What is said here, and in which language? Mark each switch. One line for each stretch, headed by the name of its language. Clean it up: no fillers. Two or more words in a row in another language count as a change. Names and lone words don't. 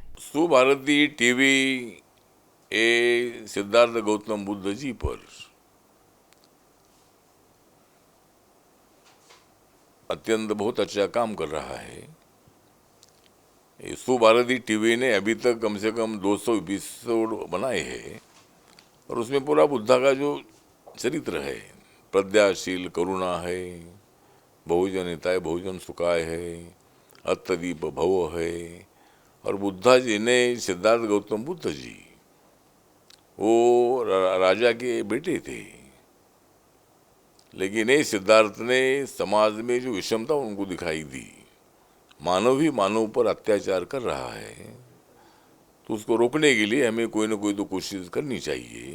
Hindi: सुभारती टीवी ए सिद्धार्थ गौतम बुद्ध जी पर अत्यंत बहुत अच्छा काम कर रहा है। सुभारती टीवी ने अभी तक कम से कम 200 एपिसोड बनाए हैं और उसमें पूरा बुद्धा का जो चरित्र है, प्रज्ञाशील, करुणा है,
Pali: बहुजन हिताय बहुजन सुखाय है, अत्तदीप भव है।
Hindi: और बुद्धा जी ने, सिद्धार्थ गौतम बुद्ध जी, वो राजा के बेटे थे, लेकिन ये सिद्धार्थ ने समाज में जो विषमता उनको दिखाई दी, मानव ही मानव पर अत्याचार कर रहा है, तो उसको रोकने के लिए हमें कोई ना कोई तो कोशिश करनी चाहिए।